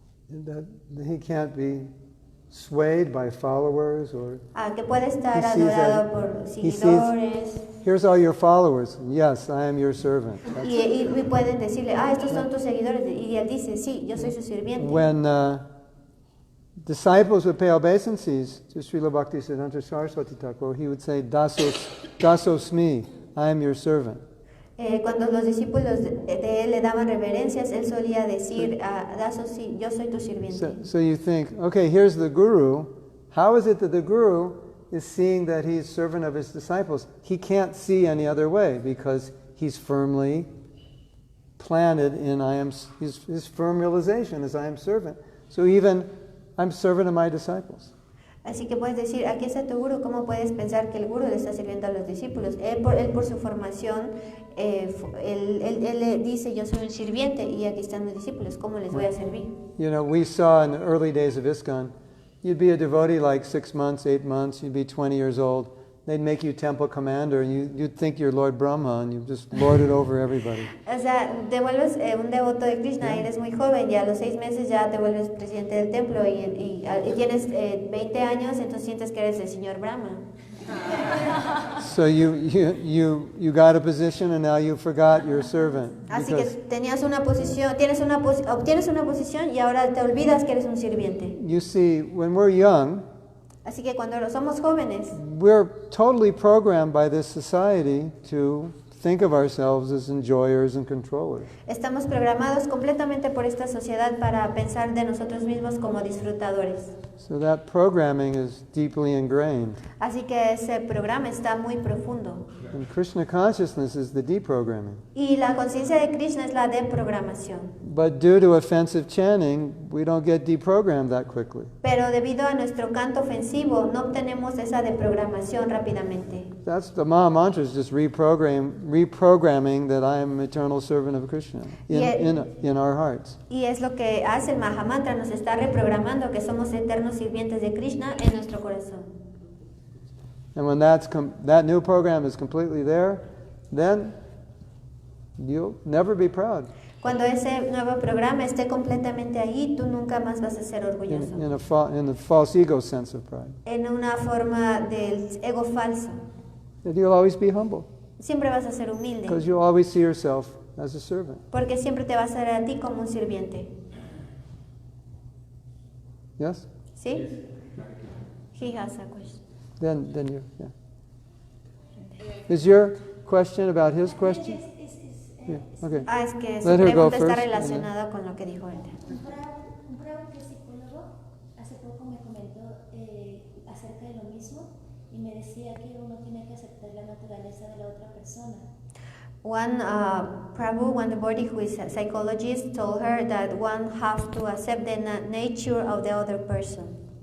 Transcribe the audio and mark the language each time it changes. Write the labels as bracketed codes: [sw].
[en] That he can't be swayed by followers or... [es] que puede estar [en] He sees [es] adorado por seguidores. [en] Here's all your followers. Yes, I am your servant. [es] Y pueden decirle, estos son tus seguidores. Y él dice, sí, yo soy su sirviente. [en] When disciples would pay obeisances to Srila Bhaktisiddhanta Saraswati Thakur, he would say, Dasosmi, I am your servant. [es] Cuando los discípulos de él le daban reverencias, él solía decir, Dasosi, yo soy tu sirviente. [en] So you think, okay, here's the guru. How is it that the guru is seeing that he's servant of his disciples? He can't see any other way because he's firmly planted in his firm realization is I am servant. So even I'm servant of my disciples. [es] Así que puedes decir, aquí está tu gurú. ¿Cómo puedes pensar que el gurú le está sirviendo a los discípulos? Él por su formación, él le dice, yo soy un sirviente y aquí están los discípulos. ¿Cómo les voy a servir? [en] We saw in the early days of ISKCON, you'd be a devotee like 6 months, 8 months, you'd be 20 years old. They'd make you temple commander and you'd think you're Lord Brahma and you just lord it over everybody. [es] O sea, te vuelves un devoto de Krishna, eres muy joven, ya a los 6 meses ya te vuelves presidente del templo y tienes 20 años, entonces sientes que eres el señor Brahma. [en] So you got a position and now you forgot your servant. [es] Así que tenías una posición, obtienes una posición y ahora te olvidas que eres un sirviente. [en] You see, when we're young, [es] así que cuando somos jóvenes, [en] we're totally programmed by this society to think of ourselves as enjoyers and controllers. [es] Estamos programados completamente por esta sociedad para pensar de nosotros mismos como disfrutadores. [en] So that programming is deeply ingrained. [es] Así que ese programa está muy profundo. [en] And Krishna consciousness is the deprogramming. [es] Y la conciencia de Krishna es la deprogramación. [en] But due to offensive chanting, we don't get deprogrammed that quickly. [es] Pero debido a nuestro canto ofensivo, no obtenemos esa deprogramación rápidamente. [en] That's the Maha Mantra, is just reprogramming that I am eternal servant of Krishna in our hearts. [es] Y es lo que hace el Mahamantra, nos está reprogramando que somos eternos sirvientes de Krishna en nuestro corazón. [en] And when that new program is completely there, then you'll never be proud. [es] Cuando ese nuevo programa esté completamente ahí, tú nunca más vas a ser orgulloso. [en] In the false ego sense of pride. [es] En una forma del ego falso. [en] That you'll always be humble. [es] Siempre vas a ser humilde. [en] Because you'll always see yourself as a servant. [es] Porque siempre te vas a ver a ti como un sirviente. [en] Yes? [es] ¿Sí? [en] He has a question. Then you, yeah. Is your question about his question? Yeah, okay. [es] Es que su [en] Let her go [es] pregunta está [en] first, [es] relacionada con lo que dijo él. Un bravo que es psicólogo hace poco me comentó acerca de lo mismo y me decía que uno tiene que aceptar la naturaleza de la otra persona. [en] One Prabhu, one devotee who is a psychologist, told her that one has to accept the nature of the other person.